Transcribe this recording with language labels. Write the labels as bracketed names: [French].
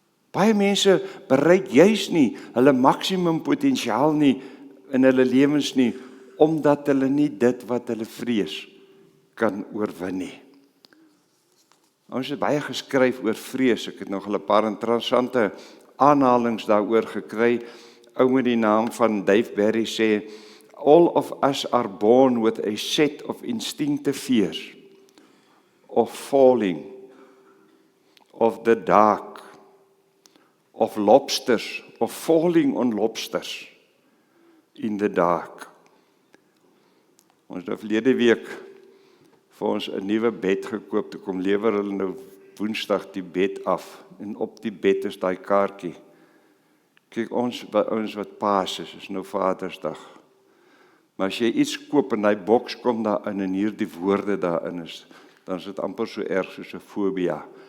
[Afrikaans] Baie mense bereik juis nie hulle maksimum potensiaal nie in hulle lewens nie, omdat hulle nie dit wat hulle vrees kan oorwin nie. Ons het baie geskryf oor vrees. Ek het nog 'n paar interessante aanhalings daaroor gekry. Ou met die naam van Dave Barry sê, [English] all of us are born with a set of instinctive fears of falling, of the dark, of lobsters, of falling on lobsters in the dark. [Afrikaans] Ons het verlede week vir ons 'n nuwe bed gekoop. Toe kom lewer hulle nou Woensdag die bed af en op die bed is daai kaartjie. Kyk, ons wat paas is nou Vadersdag. Maar as jy iets koop en daai boks kom daarin en hier die woorde daarin is, dan is dit amper so erg soos 'n fobia.